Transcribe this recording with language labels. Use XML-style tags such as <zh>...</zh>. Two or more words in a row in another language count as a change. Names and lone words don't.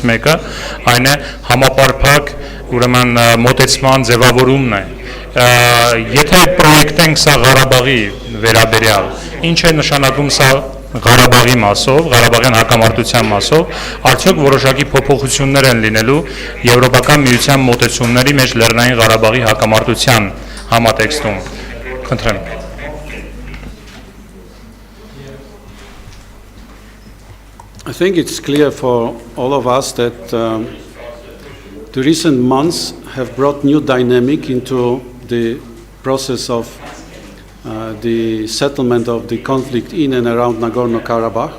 <hy>մեկը, այն է համապարփակ, ուրեմն մոտեցման ձևավորումն է։ Եթե պրոյեկտենք սա Ղարաբաղի վերաբերյալ, ինչ է նշանակում սա Ղարաբաղի մասով, Ղարաբաղյան հակամարտության մասով, արդյոք որոշակի փոփոխություններ են լինելու Եվրոպական միության մոտեցումների մեջ Լեռնային Ղարաբաղի հակամարտության համատեքստում։ Խնդրեմ։</hy> <en>I think it's clear for all of us that the recent months have brought new dynamic into the process of the settlement of the conflict in and around Nagorno-Karabakh.</en>